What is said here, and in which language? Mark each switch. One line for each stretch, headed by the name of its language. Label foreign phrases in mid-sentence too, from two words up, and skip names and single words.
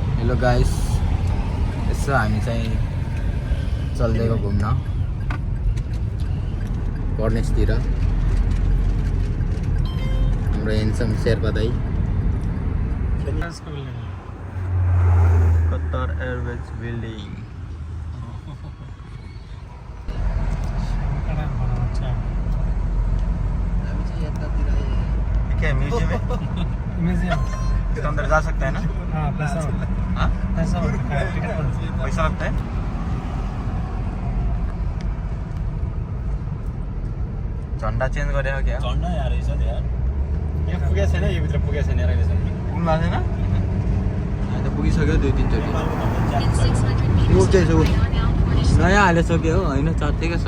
English: hello guys,
Nepali: यसो हामी चाहिँ चल्दैको घुम्न कर्नेसतिर। हाम्रो हेन्सम शेर्पा दाइ कतार एयरवेज बिल्डिङ।
Hindi: क्या म्यूजियम है? म्यूजियम इसके अंदर जा सकते हैं ना? हाँ, पैसा पैसा लगता है?
Nepali: झन्डा चेन्ज गरेको क्या? झन्डा यार रहेछ नि यार। यो पुगेको छैन, यो भित्र पुगेको छैन रहेछ। पुग्नु भएको छैन? अहिले त पुगिसक्यो 2-3 चोटि। ऊ चाहिँ छ, नयाँ हालिसक्यो हो, होइन चर्चेकै छ।